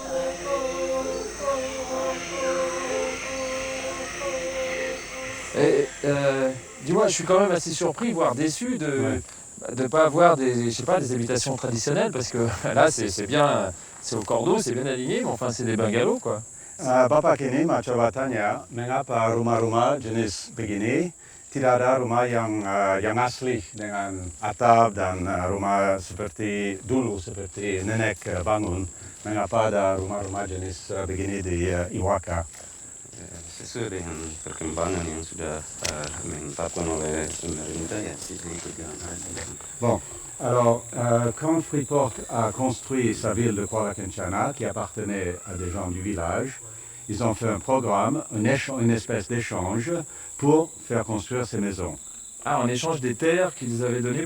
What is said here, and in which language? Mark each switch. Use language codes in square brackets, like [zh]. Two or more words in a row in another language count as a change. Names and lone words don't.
[fr] Dis-moi, je suis quand même assez surpris, voire déçu de ne pas avoir des habitations traditionnelles, parce que là c'est bien, c'est au cordeau, c'est bien aligné, mais enfin c'est des bungalows quoi. [id] Bapak ini coba tanya, mengapa rumah-rumah jenis begini tidak ada rumah yang asli dengan atap dan rumah seperti dulu, seperti nenek bangun. Mengapa ada rumah-rumah jenis begini di Iwaka? Sesuai dengan perkembangan yang sudah ditetapkan oleh pemerintah ya itu juga. [fr] Bon, alors quand Freeport a construit sa ville de Kuala-Kencana qui appartenait à des gens du village, ils ont fait un programme, une espèce d'échange pour faire construire ces maisons. Ah, en échange des terres qu'ils avaient données